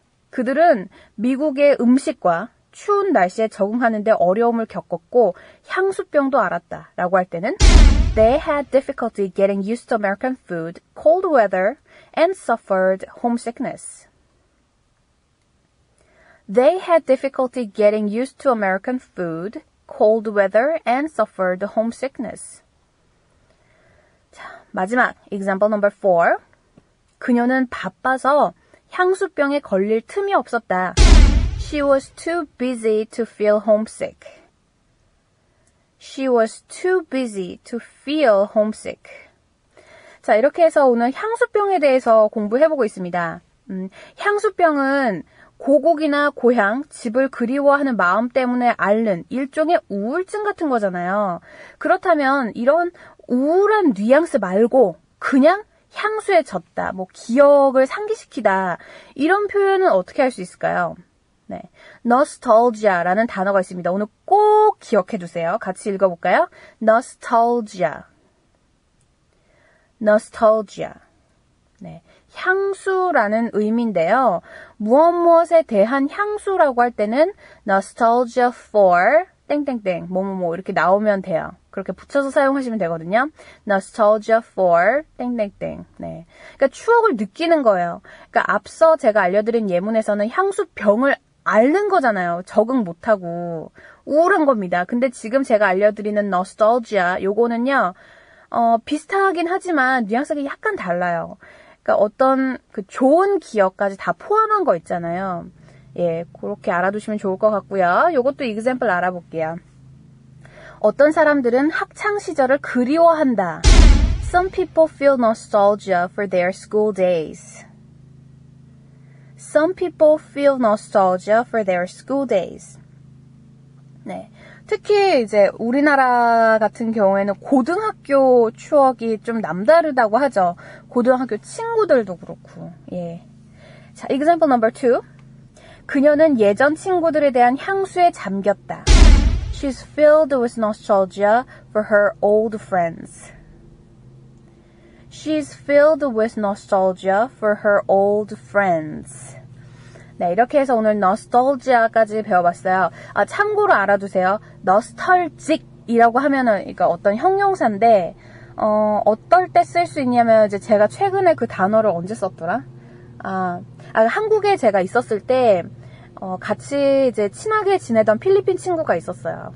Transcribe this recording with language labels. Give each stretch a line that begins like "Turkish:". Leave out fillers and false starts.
Korean: 그들은 미국의 음식과 추운 날씨에 적응하는데 어려움을 겪었고 향수병도 앓았다 라고 할 때는
English: They had difficulty getting used to American food, cold weather, and suffered homesickness. They had difficulty getting used to American food, cold weather, and suffered homesickness.
Korean: 자, 마지막
English: example number 4.
Korean: 그녀는 바빠서 향수병에 걸릴 틈이 없었다.
English: She was too busy to feel homesick. She was too busy to feel homesick.
Korean: 자, 이렇게 해서 오늘 향수병에 대해서 공부해보고 있습니다. 향수병은 고국이나 고향, 집을 그리워하는 마음 때문에 앓는 일종의 우울증 같은 거잖아요. 그렇다면 이런 우울한 뉘앙스 말고 그냥 향수에 젖다, 뭐 기억을 상기시키다 이런 표현은 어떻게 할 수 있을까요? 네, nostalgia라는 단어가 있습니다. 오늘 꼭 기억해 두세요. 같이 읽어볼까요? nostalgia. nostalgia. 네, 향수라는 의미인데요. 무엇에 대한 향수라고 할 때는 nostalgia for 땡땡땡 뭐뭐뭐 이렇게 나오면 돼요. 그렇게 붙여서 사용하시면 되거든요.
English: nostalgia for 땡땡땡.
Korean: 네, 그러니까 추억을 느끼는 거예요. 그러니까 앞서 제가 알려드린 예문에서는 향수병을 앓는 거잖아요. 적응 못하고 우울한 겁니다. 근데 지금 제가 알려드리는 nostalgia 요거는요 비슷하긴 하지만 뉘앙스가 약간 달라요. 그러니까 어떤 그 좋은 기억까지 다 포함한 거 있잖아요. 예, 그렇게 알아두시면 좋을 것 같고요. 요것도 example 알아볼게요. 어떤 사람들은 학창 시절을 그리워한다.
English: Some people feel nostalgia for their school days. Some people feel nostalgia for their school days.
Korean: 네. 특히 이제 우리나라 같은 경우에는 고등학교 추억이 좀 남다르다고 하죠. 고등학교 친구들도 그렇고. 예. 자, example number 2. 그녀는 예전 친구들에 대한 향수에 잠겼다.
English: She's filled with nostalgia for her old friends. She's filled with nostalgia for her old friends.
Korean: 네, 이렇게 해서 오늘 nostalgia까지 배워봤어요. 아, 참고로 알아두세요. nostalgic이라고 하면은, 그러니까 어떤 형용사인데, 어떨 때 쓸 수 있냐면, 이제 제가 최근에 그 단어를 언제 썼더라? 한국에 제가 있었을 때, 같이 이제 친하게 지내던 필리핀 친구가 있었어요.